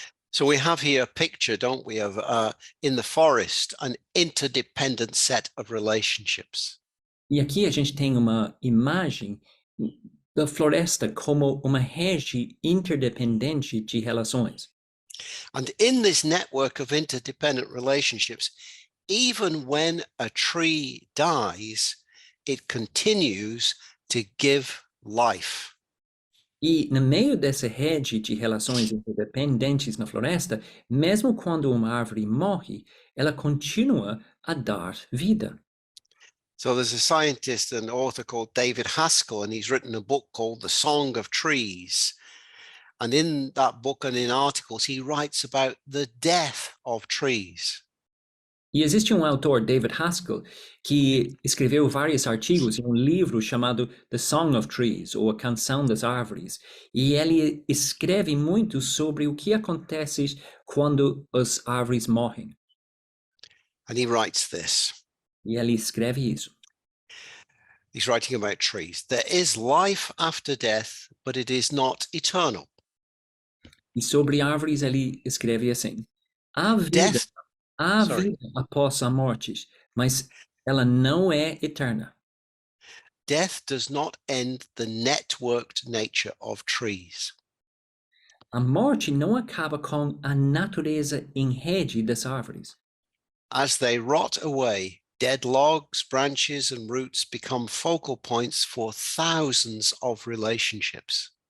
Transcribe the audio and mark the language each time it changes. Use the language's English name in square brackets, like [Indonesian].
[English] So we have here a picture, don't we, of in the forest, an interdependent set of relationships. [Portuguese] E aqui a gente tem uma imagem da floresta como uma rede interdependente de relações. [English] And in this network of interdependent relationships, even when a tree dies, it continues to give life. [Portuguese] E no meio dessa rede de relações interdependentes na floresta, mesmo quando uma árvore morre, ela continua a dar vida. [English] So there's a scientist and author called David Haskell, and he's written a book called The Song of Trees. And in that book and in articles, he writes about the death of trees. [Portuguese] E existe um autor, David Haskell, que escreveu vários artigos em um livro chamado The Song of Trees, ou A Canção das Árvores, e ele escreve muito sobre o que acontece quando as árvores morrem. [English] And he writes this. [Portuguese] E ele escreve isso. [English] He's writing about trees. There is life after death, but it is not eternal. [Portuguese] E sobre árvores ele escreve assim: há vida, [English] Death, [Portuguese] há [English] sorry. [Portuguese] vida após a morte, mas ela não é eterna. [English] Death does not end the networked nature of trees. [Portuguese] A morte não acaba com a natureza em rede das árvores. [English] As they rot away, dead logs, branches, and roots become focal points for thousands of relationships.